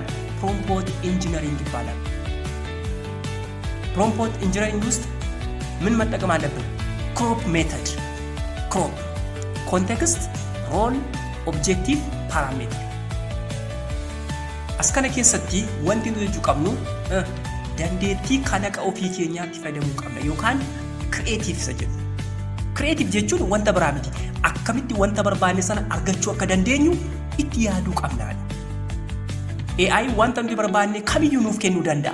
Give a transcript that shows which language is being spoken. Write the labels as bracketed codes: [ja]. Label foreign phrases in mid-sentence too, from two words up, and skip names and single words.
[en] prompt engineering [am] ይባላል። [en] prompt engineering [am] ውስጥ ምን መጠቀም አለብን? [en] crop method. crop context, role, objective, parameter። [om] አስከነ keessatti wanti nuti jechuu qabnu dandeettii kalaqa ofii keenyaatti fayyadamuu qabna yookaan creative isa jedhu. Creative jechuun wanta biraa miti. Akkamitti wanta barbaanne sana argachuu akka dandeenyu itti yaaduu qabna. AI wanta nuti barbaanne kamiyyuu nuuf kennuu danda'a.